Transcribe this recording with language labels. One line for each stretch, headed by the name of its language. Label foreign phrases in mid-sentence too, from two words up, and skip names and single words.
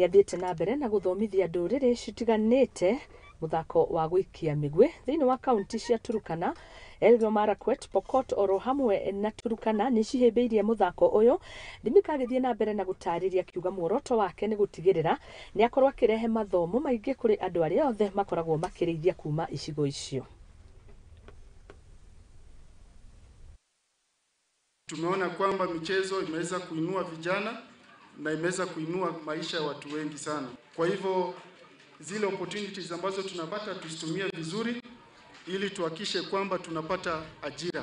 Kikuyu: athiete na mbere na guthomithia nduriri citiganite muthako wa gwikia migwi thiini wa kaunti cia Turukana, Elgeyo Marakwet, Pokot, oro hamwe na Turukana ni cihimbiirie muthako uyu. Limika agithie na mbere na gutariria kiuga muoroto wake ni gutigirira ni akorwo akirehe mathomo maingi kuri andu aria othe makoragwo makiriithia kuma icigo icio.
Swahili: Tumeona kwamba michezo imeweza kuinua vijana na imeweza kuinua maisha ya watu wengi sana. Kwa hivyo zile opportunities ambazo tunapata tuzitumie vizuri ili tuhakishe kwamba tunapata ajira.